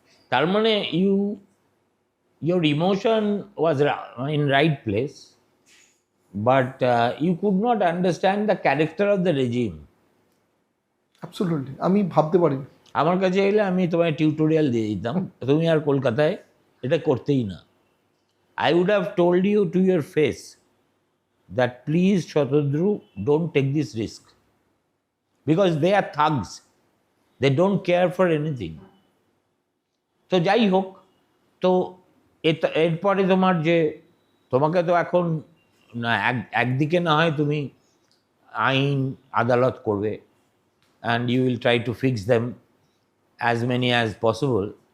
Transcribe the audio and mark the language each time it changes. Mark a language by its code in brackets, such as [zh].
[bn] তার মানে [en] your emotion was in right place, but you could not understand the character of the regime. [bn] Absolutely, আমি ভাবতে পারিনি। আমার কাছে এলে আমি তোমায় টিউটোরিয়াল দিয়ে দিতাম, তুমি আর কলকাতায় এটা করতেই না। [en] I would have told you to your face that please Shatadru, don't take this risk, because they are thugs, they don't care for anything. [bn] তো যাই হোক, তো এরপরে তোমার যে তোমাকে তো এখন না একদিকে না হয় তুমি আইন আদালত করবে, [en] And you will try to fix them as many as possible.